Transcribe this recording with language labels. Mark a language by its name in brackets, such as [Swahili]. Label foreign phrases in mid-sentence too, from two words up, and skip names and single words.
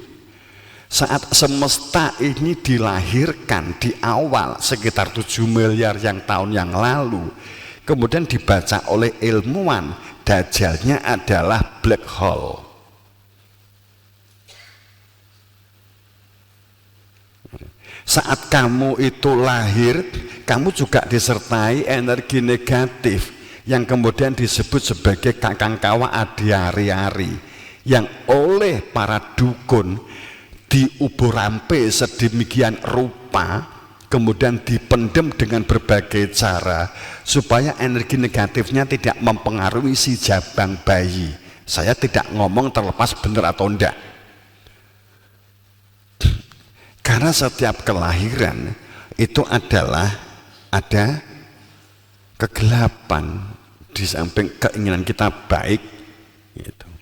[Indonesian] Saat semesta ini dilahirkan di awal sekitar 7 miliar yang tahun yang lalu, kemudian dibaca oleh ilmuwan, Dajjalnya adalah [English] black hole. [Indonesian] Saat kamu itu lahir, kamu juga disertai energi negatif yang kemudian disebut sebagai [Javanese] kakang kawa adi ari-ari, [Indonesian] yang oleh para dukun diubur-rampe sedemikian rupa, kemudian dipendem dengan berbagai cara supaya energi negatifnya tidak mempengaruhi si jabang bayi. Saya tidak ngomong terlepas benar atau enggak, karena setiap kelahiran itu adalah ada kegelapan di samping keinginan kita baik gitu.